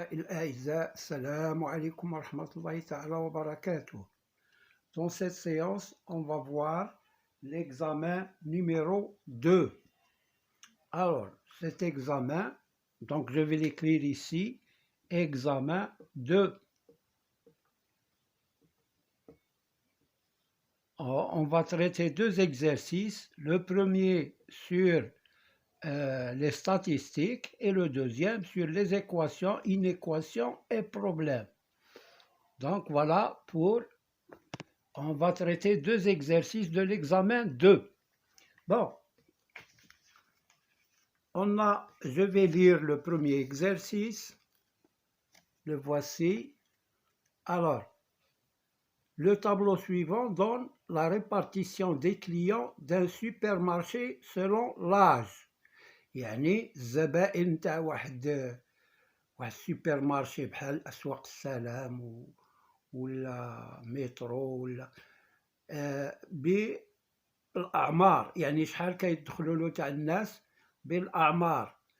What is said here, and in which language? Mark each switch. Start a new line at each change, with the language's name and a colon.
Arabic: أعزاء السلام عليكم ورحمة الله تعالى وبركاته.
French: Dans cette séance, on va voir l'examen numéro 2. Alors, cet examen, donc je vais l'écrire ici, examen 2. On va traiter deux exercices, le premier sur les statistiques et le deuxième sur les équations, inéquations et problèmes. Donc voilà on va traiter deux exercices de l'examen 2. Bon, je vais lire le premier exercice, le voici. Alors, le tableau suivant donne la répartition des clients d'un supermarché selon l'âge.
Arabic: يعني الزبائن تاع واحد السوبرمارشي بحال أسواق السلام ولا مترو ولا بالأعمار، يعني شحال كيدخلوا له تاع الناس بالأعمار.